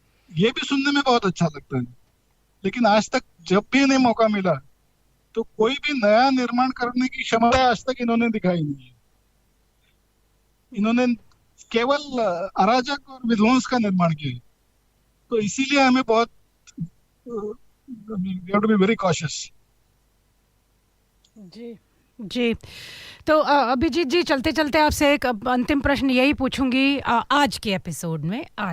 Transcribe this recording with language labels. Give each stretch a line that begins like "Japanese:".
Hindi: ये भी सुनने में बहुत अच्छा लगता है, लेकिन आज तक जब भी इन्हें मौका मिला तो कोई भी नया निर्माण करने की क्षमता आज तक इन्होंने दिखाई नहीं है। इन्होंने केवल अराजक और विध्वंस का निर्माण किया है। तो इसीलिए हमें बहुत
English: we have to be very cautious।
Hindi: जी जी। तो अभिजीत जी, चलते चलते आपसे एक अंतिम प्रश्न यही पूछूंगी आज के एपिसोड में